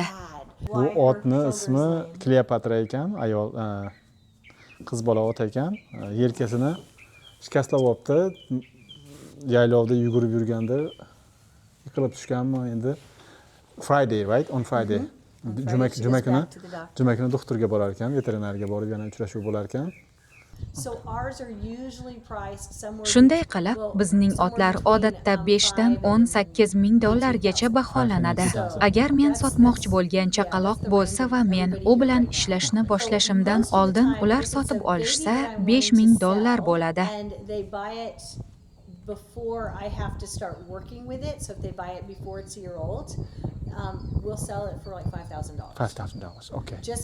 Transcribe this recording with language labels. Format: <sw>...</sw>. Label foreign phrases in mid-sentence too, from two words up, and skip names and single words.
<uz>Bu otni ismi Kleopatra ekan, ayol qiz bola ot ekan. Yelkasini shikastlab olibdi. Yaylovda yugurib yurganda yiqilib tushganmi endi</uz> <en>Friday, right? On Friday.</en> <uz>Juma kuni doktorga borar ekan, veterinarga borib yana uchrashuv bo'lar ekan.</uz> <en>So ours are usually priced somewhere</en> <uz>Shunday qilib, bizning otlar odatda 5 dan 18 ming dollargacha baholanadi. Agar men sotmoqchi bo'lgan chaqaloq bo'lsa va men u bilan ishlashni boshlashimdan oldin ular sotib olishsa, 5 ming dollar bo'ladi.</uz> <en>and they buy it before I have to start working with it. So if they buy it before it's a year old, we'll sell it for like $5,000. $5,000. Okay. Just</en>